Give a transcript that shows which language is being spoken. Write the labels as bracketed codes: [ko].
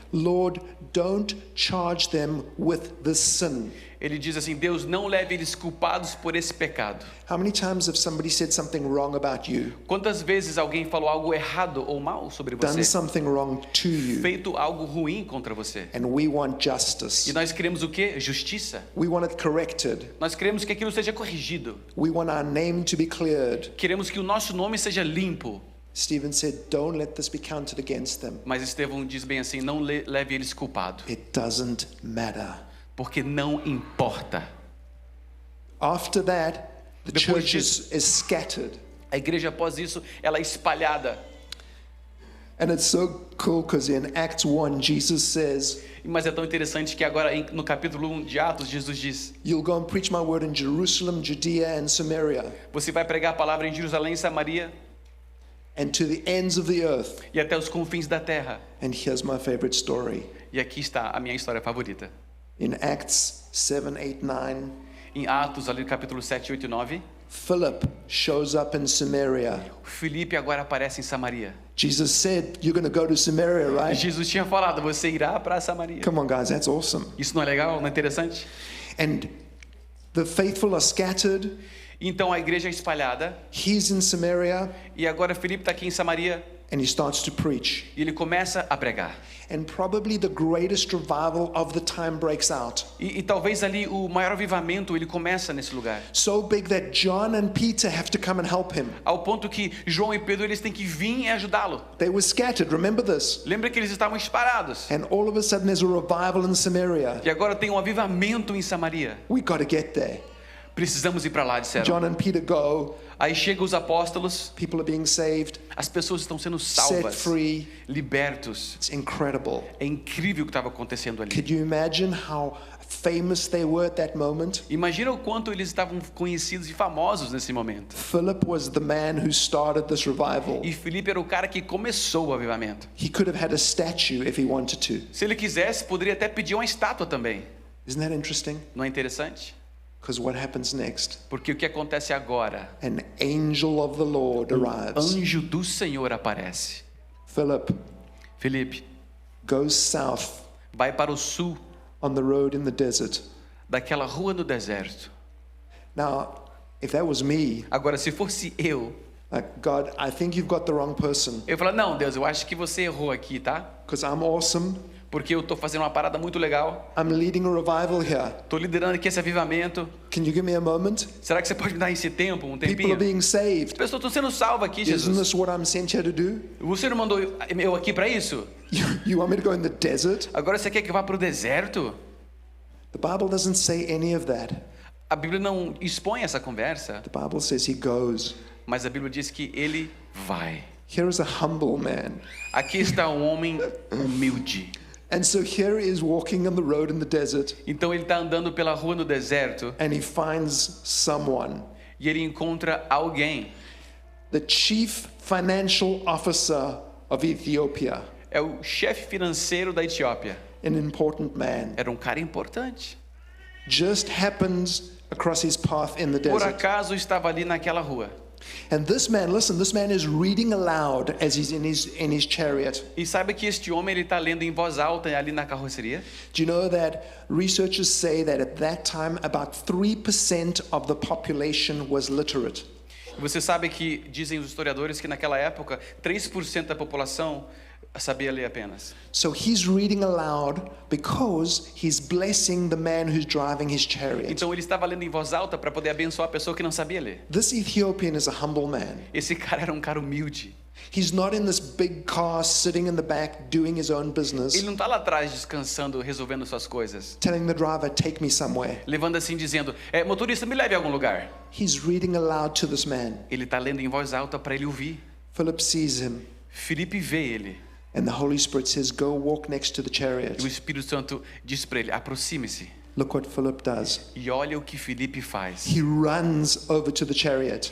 [en] Lord, don't charge them with this sin. [pt] Ele diz assim, Deus, não leve eles culpados por esse pecado. [en] How many times have somebody said something wrong about you, [pt] Quantas vezes alguém falou algo errado ou mal sobre [en] done [pt] você? [en] something wrong to you, [pt] Feito algo ruim contra você. [en] and we want justice. [pt] E nós queremos o quê? Justiça. [en] We want it corrected. [pt] Nós queremos que aquilo seja corrigido. [en] We want our name to be cleared. [pt] Queremos que o nosso nome seja limpo. [en] Stephen said, don't let this be counted against them. [pt] Mas Estevão diz bem assim, não leve eles culpado. [en] It doesn't matter. [pt] Porque não importa. [en] After that, the [pt] Depois [en] church is scattered. [pt] A igreja após isso, ela é espalhada. [en] And it's so cool because in Acts 1, Jesus says, [pt] Mas é tão interessante que agora no capítulo 1 de Atos, Jesus diz, [en] you'll go and preach my word in Jerusalem, Judea, and Samaria, [pt] você vai pregar a palavra em Jerusalém, Samaria [en] and to the ends of the earth. [pt] e até os confins da terra. [en] And here's my favorite story. [pt] E aqui está a minha história favorita. [en] In Acts 7, 8, 9, [pt] Em Atos, ali no capítulo 7, 8 e 9, [en] Philip shows up in Samaria. [pt] Filipe agora aparece em Samaria. [en] Jesus said, you're going to go to Samaria, right? [pt] Jesus tinha falado, você irá para Samaria. [en] Come on, guys, that's awesome. [pt] Isso não é legal? Não é interessante? [en] And the faithful are scattered. [pt] Então a igreja é espalhada. [en] He's in Samaria. [pt] E agora Filipe está aqui em Samaria. [en] and he starts to preach. [pt] E ele começa a pregar. [en] And probably the greatest revival of the time breaks out. [pt] E talvez ali o maior avivamento ele começa nesse lugar. [en] So big that John and Peter have to come and help him. [pt] Ao ponto que João e Pedro eles têm que vir e ajudá-lo. [en] They were scattered, remember this? [pt] Lembra que eles estavam espalhados. [en] And all of a sudden there's a revival in Samaria. [pt] E agora tem um avivamento em Samaria. [en] We got to get there. [pt] Precisamos ir para lá, disseram. [en] John and Peter go. [pt] Aí chegam os apóstolos, [en] People are being saved, [pt] as pessoas estão sendo [en] set [pt] salvas, [en] free. [pt] libertos. [en] It's incredible. [pt] É incrível o que estava acontecendo ali. [en] Could you imagine how famous they were at that moment? [pt] Imagina o quanto eles estavam conhecidos e famosos nesse momento. [en] Philip was the man who started this revival. [pt] E Filipe era o cara que começou o avivamento. [en] He could have had a statue if he wanted to. [pt] Se ele quisesse, poderia até pedir uma estátua também. [en] Isn't that interesting? [pt] Não é interessante? [en] Because what happens next? [pt] Porque o que acontece agora? [en] An angel of the Lord arrives. [pt] Anjo do Senhor aparece. [en] Philip [pt] Filipe, [en] goes south [pt] vai para o sul [en] on the road in the desert. [pt] daquela rua no deserto. [en] Now, if that was me, [pt] Agora, se fosse eu, [en] like, God, I think you've got the wrong person. [pt] eu ia falar, não, Deus, eu acho que você errou aqui, tá? [en] Because I'm awesome. [pt] Porque eu tô fazendo uma parada muito legal. [en] I'm leading a revival here. [pt] Tô liderando aqui esse avivamento. [en] Can you give me a moment? [pt] Será que você pode me dar esse tempo, um [en] People [pt] tempinho? [en] are being [pt] As [en] saved. [pt] pessoas estão sendo salvas aqui, [en] Isn't [pt] Jesus. [en] this what I'm sent here to do? [pt] Você não mandou eu aqui para isso? [en] You want me to go in the desert? [pt] Agora você quer que eu vá para o deserto? [en] The Bible doesn't say any of that. [pt] A Bíblia não expõe essa conversa, [en] The Bible says he goes. [pt] mas a Bíblia diz que ele vai. [en] Here is a humble man. [pt] Aqui está um homem humilde. [en] And so here he is walking on the road in the desert, [pt] Então ele está andando pela rua no deserto [en] and he finds someone, [pt] e ele encontra alguém. [en] the chief financial officer of Ethiopia, [pt] É o chefe financeiro da Etiópia. [en] an important man, [pt] Era um cara importante. [en] just happens across his path in the [pt] Por [en] desert. [pt] acaso estava ali naquela rua. [en] And this man, listen, this man is reading aloud as he's in his chariot. [pt] E sabe que este homem ele está lendo em voz alta ali na carroceria? [en] Do you know that researchers say that at that time about 3% of the population was literate? [pt] E você sabe que dizem os historiadores que naquela época 3% da população sabia ler apenas. [en] So he's reading aloud because he's blessing the man who's driving his chariot. [pt] Então ele estava lendo em voz alta para poder abençoar a pessoa que não sabia ler. [en] This Ethiopian is a humble man. [pt] Esse cara era um cara humilde. [en] He's not in this big car sitting in the back doing his own [pt] Ele [en] business, [pt] não está lá atrás descansando, resolvendo suas coisas. [en] telling the driver, take me somewhere. [pt] Levando assim, dizendo, motorista, me leve a algum lugar. [en] He's reading aloud to this man. [pt] Ele está lendo em voz alta para ele ouvir. [en] Philip sees him, [pt] Filipe vê ele. [en] and the Holy Spirit says, go walk next to the [pt] E o [en] chariot. [pt] Espírito Santo diz para ele, aproxime-se. [en] Look what Philip does. [pt] E olha o que Filipe faz. [en] He runs over to the chariot.